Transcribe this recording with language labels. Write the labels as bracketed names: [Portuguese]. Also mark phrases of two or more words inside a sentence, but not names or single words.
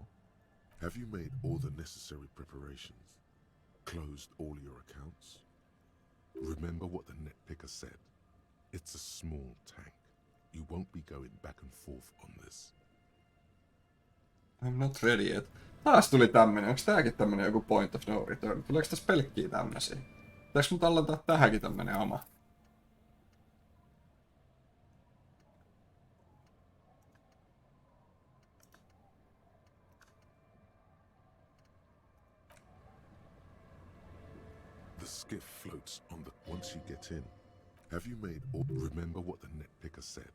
[English] Have you made all the necessary preparations? Closed all your accounts? Remember what the net picker said. It's a small tank. You won't be going back and forth on this. I'm not ready yet. [Finnish] Taas tuli tämmönen. Onks tääkin tämmönen joku [English] point of no return? [Finnish] Tuleeks tässä pelkkiä tämmösiä? Pitääks mun tallentaa tähänkin tämmönen oma? [English] The skiff floats on the... Once you get in, have you made all... Remember what the net picker said.